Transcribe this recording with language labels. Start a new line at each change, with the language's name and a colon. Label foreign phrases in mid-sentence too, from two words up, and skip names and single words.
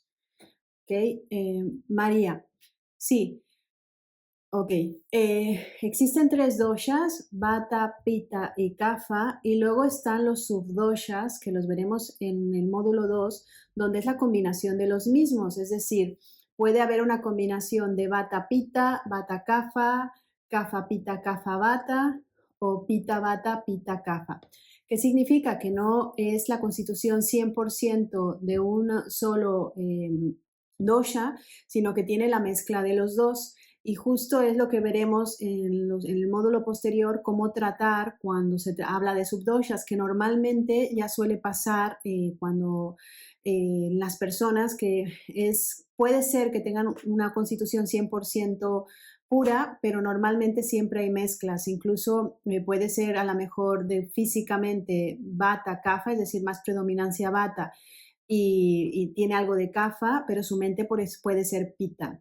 Spanish: ¿Ok? María, sí. Ok. Existen 3 doshas, Vata, Pitta y Kapha, y luego están los subdoshas, que los veremos en el módulo 2, donde es la combinación de los mismos, es decir, puede haber una combinación de Vata, Pitta, Vata, Kapha, Kapha, Pitta, Kapha, Vata, o Pitta, Vata, Pitta, Kapha. ¿Qué significa? Que no es la constitución 100% de un solo dosha, sino que tiene la mezcla de los dos. Y justo es lo que veremos en el módulo posterior, cómo tratar cuando se habla de subdoshas, que normalmente ya suele pasar cuando las personas puede ser que tengan una constitución 100% pura, pero normalmente siempre hay mezclas, incluso puede ser a lo mejor físicamente Vata, Kapha, es decir, más predominancia Vata, y tiene algo de Kapha, pero su mente puede ser Pitta.